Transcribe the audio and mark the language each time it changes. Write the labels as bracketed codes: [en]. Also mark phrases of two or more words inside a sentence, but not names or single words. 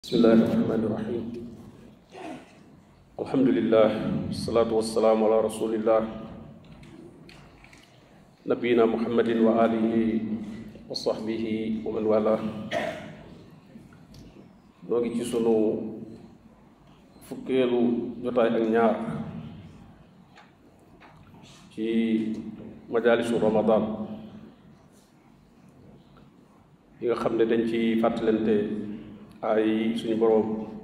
[ar] بسم الله الرحمن الرحيم الحمد لله والصلاة والسلام على رسول الله نبينا محمد وعلى آله وصحبه ومن والاه. [wo] Noo ngi ci sunu fukkeelu jotaay ak ñaar ci majalisu ramadan yi nga xam ne dañ ci fàttalante ay suñu boroom